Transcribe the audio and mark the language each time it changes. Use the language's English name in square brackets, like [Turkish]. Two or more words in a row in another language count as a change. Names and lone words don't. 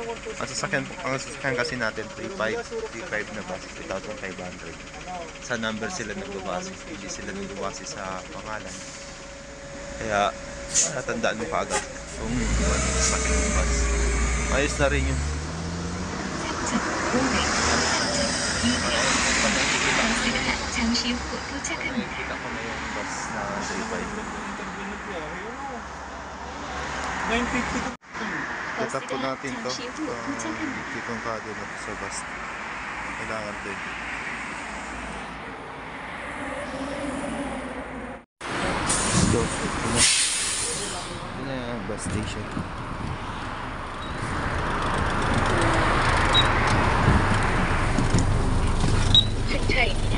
[Filipino] Ang sasakyan kasi natin 3,500 na bus, 3,500. Sa number sila nagbabase, hindi sila nagbabase sa pangalan. Kaya tatandaan mo kaagad kung ano sasakyan ng bus. Ayos na rin yun. 3,500, 200, 200. [Korean] 버스가 잠시 후 도착합니다. [Filipino] Nakikita ko na yung bus na 35. 952. Tap po natin to. [Korean] 잠시 후 도착합니다. [Filipino] Kitong kado na to sa bus. Kailangan din. Go. Ito na. Ito na yung bus station. [Korean] 승차입니다.